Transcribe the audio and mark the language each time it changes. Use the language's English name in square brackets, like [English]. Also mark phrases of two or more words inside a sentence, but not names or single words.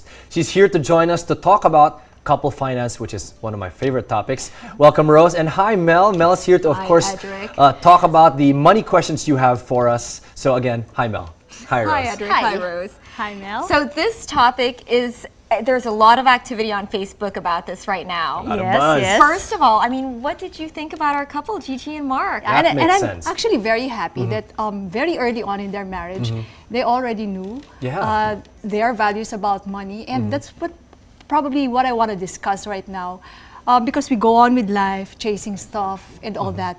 [English] She's here to join us to talk about couple finance, which is one of my favorite topics. Welcome, Rose. And hi, Mel. Mel's here to, of course, Edric. talk about the money questions you have for us. So again, hi, Mel. Hi, Rose. Hi, Edric. Hi, Rose. Hi, Mel. So this topic is there's a lot of activity on Facebook about this right now. Lot of buzz. First of all, I mean, what did you think about our couple, Gigi and Marc? That and makes I'm sense. actually very happy that very early on in their marriage, they already knew their values about money, and that's probably what I want to discuss right now, because we go on with life, chasing stuff and all that.